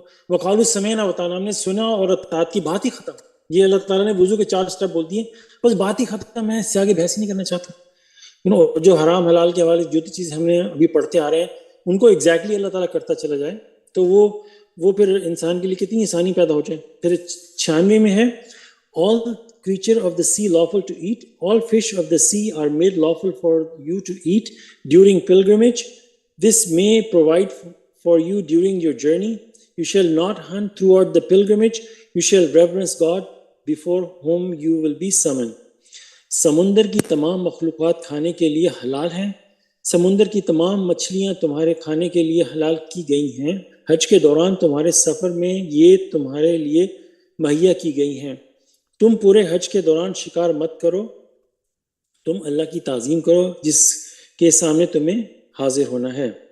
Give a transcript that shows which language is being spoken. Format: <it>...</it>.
<ar>وقالوا سمعنا وأطعنا,</ar> <ur>ہم نے سنا اور اطاعت کی بات ہی ختم. یہ اللہ تعالیٰ نے وضو کے 4 سٹیپ بول دیے, بس بات ہی ختم. میں اس سے آگے بحث ہی نہیں کرنا چاہتا. جو حرام حلال کے حوالے جو چیز ہم نے ابھی پڑھتے آ رہے ہیں ان کو ایگزیکٹلی اللہ تعالیٰ کرتا چلا جائے تو وہ پھر انسان کے لیے کتنی آسانی پیدا ہو جائے. پھر 96 میں ہے,</ur> <en>all creature of the sea lawful to eat, all fish of the sea are made lawful for you to eat during pilgrimage. This may provide for you during your journey. You shall not hunt throughout the pilgrimage. You shall reverence God before whom you will be summoned.</en> <ur>سمندر کی تمام مخلوقات کھانے کے لیے حلال ہیں. سمندر کی تمام مچھلیاں تمہارے کھانے کے لیے حلال کی گئی ہیں. حج کے دوران تمہارے سفر میں یہ تمہارے لیے مہیا کی گئی ہیں. تم پورے حج کے دوران شکار مت کرو. تم اللہ کی تعظیم کرو جس کے سامنے تمہیں حاضر ہونا ہے.</ur>